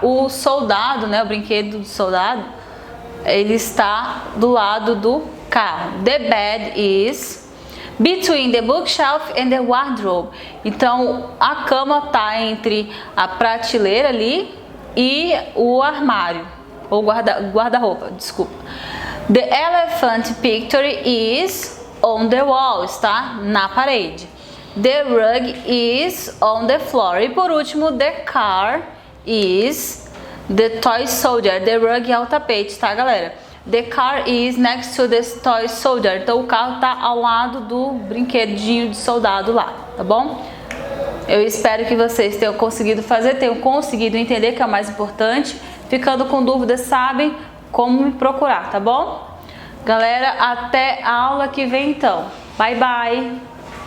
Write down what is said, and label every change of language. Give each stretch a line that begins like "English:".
Portuguese: O soldado, né, o brinquedo do soldado, ele está do lado do carro.
English: The bed is between the bookshelf and the wardrobe.
Portuguese: Então, a cama está entre a prateleira ali e o armário, ou guarda-roupa, desculpa.
English: The elephant picture is on the wall,
Portuguese: está na parede.
English: The rug is on the floor.
Portuguese: E por último,
English: the car is the toy soldier.
Portuguese: The rug é o tapete, tá, galera?
English: The car is next to the toy soldier.
Portuguese: Então o carro está ao lado do brinquedinho de soldado lá, tá bom? Eu espero que vocês tenham conseguido fazer, tenham conseguido entender, que é o mais importante. Ficando com dúvidas, sabem como me procurar, tá bom? Galera, até a aula que vem então.
English: Bye, bye!